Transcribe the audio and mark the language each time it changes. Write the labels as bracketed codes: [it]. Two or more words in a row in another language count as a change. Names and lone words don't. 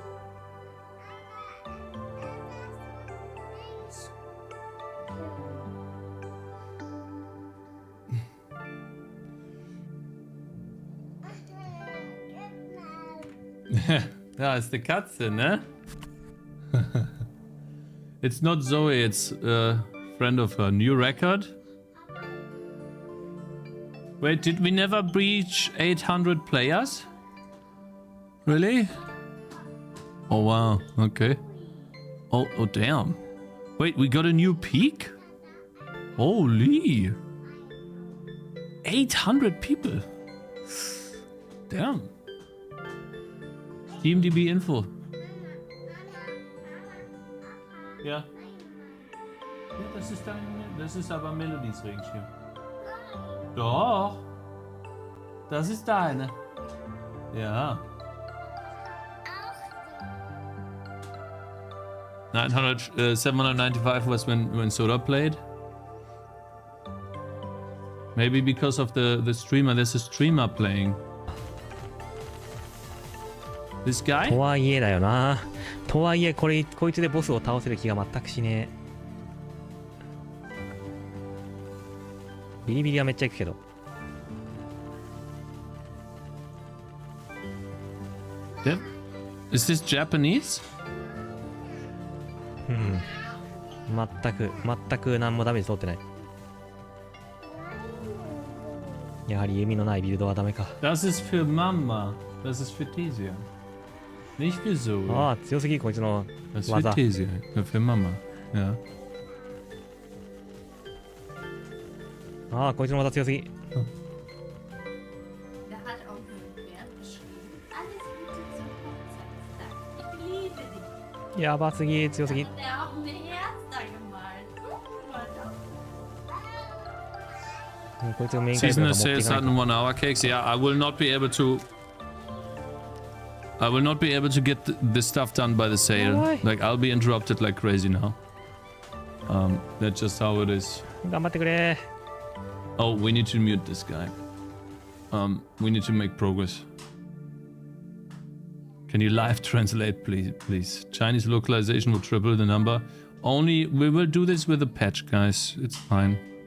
[de] Da ist eine Katze, ne? [en] It's not Zoe, it's a friend of her. New record? Wait, did we never breach 800 players? Really? Oh wow, okay. Oh damn. Wait, we got a new peak? Holy. 800 people. Damn. TeamDB Info. [de] Ja. Ja, das ist aber Melodies Regenschirm. Doch. Das ist deine. [en] Ja. 795 was when Soda played. Maybe because of the streamer. There's a streamer playing. This guy? [ja] とはいえだよな。とはいえこいつでボスを倒せる気が全くしねえ。ビリビリはめっちゃいくけど。 [en] Is this Japanese? [ja] うん。全く何もダメージ通ってない。やはり弓のないビルドはダメか。 [de] Das ist für Mama. Das ist für Thesia. Nicht für Zoe. [ja] ああ、強すぎこいつの [de] Das ist für [ja] 技。 [de] Thesia. Für Mama. Ja. [ja] ああ、こいつの技強すぎ。 [de] Der hat auch ein Pferd geschrieben. Alles Gute zum Hochzeitstag. Ich liebe dich. [ja] やばすぎ、強すぎ。 [de] Und er auch ein Herz da gemalt. Guck mal da. [ja] こいつがメインキャラ [en] Seasonal [ja] クター [en] sales [ja] 持っていかない [en] starting 1 hour cakes. Yeah, I will not be able to. I will not be able to get this stuff done by the sale. Why? Like I'll be interrupted like crazy now. That's just how it is. [ja] 頑張ってくれ。 [en] Oh, we need to mute this guy. We need to make progress. Can you live translate, please? Chinese localization will triple the number. Only we will do this with a patch, guys. It's fine.